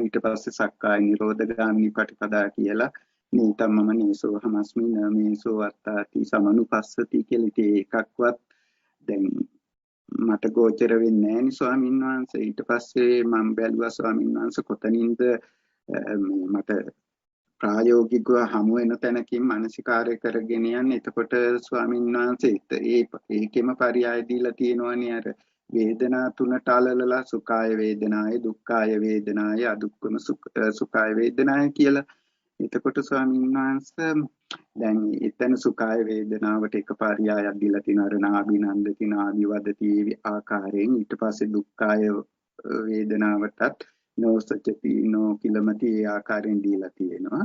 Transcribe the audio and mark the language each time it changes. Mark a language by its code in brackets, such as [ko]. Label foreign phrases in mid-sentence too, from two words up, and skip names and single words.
[si] ඊට පස්සේ [pi] සක්කාය නිරෝධගාමී පටිපදා [si] කියලා [pi] නීතම්මම නේසෝහමස්මි නමේසෝ අත්තාති සමනුපස්සති [si] කියලා ඉතින් එකක්වත් දැන් මට ගෝචර වෙන්නේ නැහැ නේ ස්වාමීන් වහන්සේ. ඊට පස්සේ මම බැලුවා ස්වාමීන් වහන්සේ කොතනින්ද මට ප්‍රායෝගිකව හමු වෙන තැනකින් මානසිකාරය කරගෙන යන්නේ. එතකොට ස්වාමීන් වහන්සේ ඒකෙම පරියාය දීලා තියෙනවනේ අර වේදනා තුනට අලලලා [pi] සුඛාය වේදනාය, දුක්ඛාය වේදනාය, අදුක්ඛම සුඛාය වේදනාය [si] කියලා. එතකොට ස්වාමීන් වහන්සේ දැන් එතන සුඛාය වේදනාවට එක පරියායක් දීලා තියෙනවා අර [pi] නාභිනන්දති නාභිවදති [si] ආකාරයෙන්. ඊට පස්සේ දුක්ඛාය වේදනාවටත් [pi] නොසච්චති නොකිලමති [si] ආකාරයෙන් දීලා තියෙනවා.